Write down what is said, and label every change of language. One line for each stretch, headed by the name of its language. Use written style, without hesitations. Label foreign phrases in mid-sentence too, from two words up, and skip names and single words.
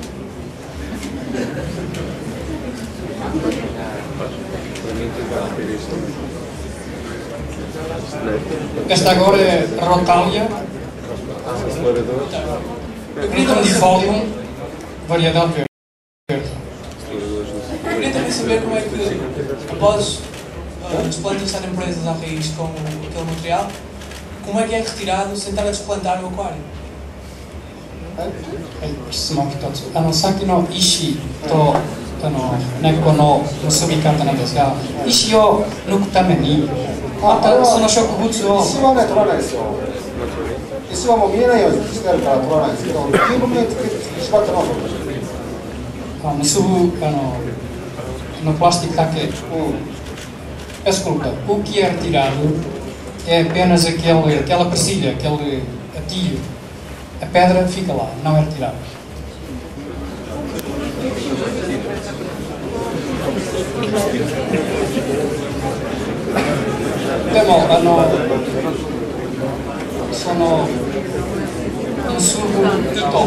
Portuguese: Esta agora é Rotalia Gridifolium, variedade verde. Eu queria também saber como é que, após as plantas estarem presas à raiz com aquele material, como é que é retirado sem estar a desplantar o aquário?
Japanese: 質問一つ。さっきの石と根っこの結び方なんですが、石を抜くために、またその植物を。石はね、取らないですよ。石はもう見えないようにしてあるから取らないですけど、流木に縛ったのは取る。
Portuguese: 結ぶ no plástico está aqui. Desculpa, o que é retirado é apenas aquela presilha, aquele atilho. A pedra fica lá, não é retirada. Demo, sono insurgo ito.